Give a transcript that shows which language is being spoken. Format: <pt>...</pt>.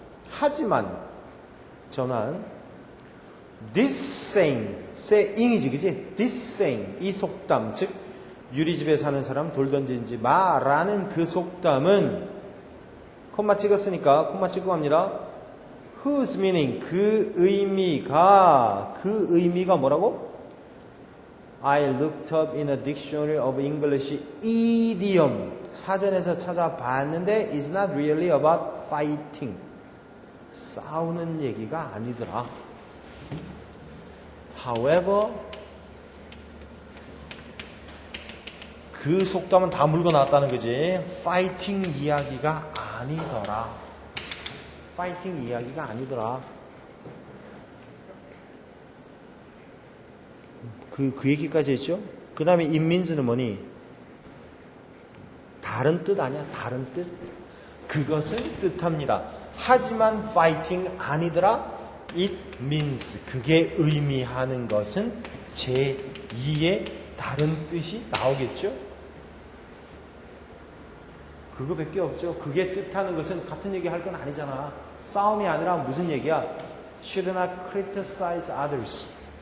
<ko>하지만 전환</ko> <en>this saying</en> <ko>이지 그지?</ko> <en>this saying,</en> <ko>이 속담, 즉 유리집에 사는 사람 돌 던지지 마라는 그 속담은 콤마 찍었으니까 콤마 찍고 갑니다.</ko> <en>whose meaning,</en> <ko>그 의미가 뭐라고?</ko> <en>I looked up in a dictionary of English idiom.</en> <ko>사전에서 찾아봤는데</ko> <en>it's not really about fighting.</en> <ko>싸우는 얘기가 아니더라. However, 그 속담은 다 물고 나왔다는 거지. fighting 이야기가 아니더라. fighting 이야기가 아니더라. 그 얘기까지 했죠? 그 다음에</ko> <en>it means</en> <ko>는 뭐니? 다른 뜻 아니야? 다른 뜻? 그것은 뜻합니다. 하지만 fighting 아니더라.</ko> <en>It means,</en> <ko>그게 의미하는 것은 제2의 다른 뜻이 나오겠죠? 그거밖에 없죠. 그게 뜻하는 것은 같은 얘기 할 건 아니잖아. 싸움이 아니라 무슨 얘기야?</ko> <en>Should not criticize others.</en>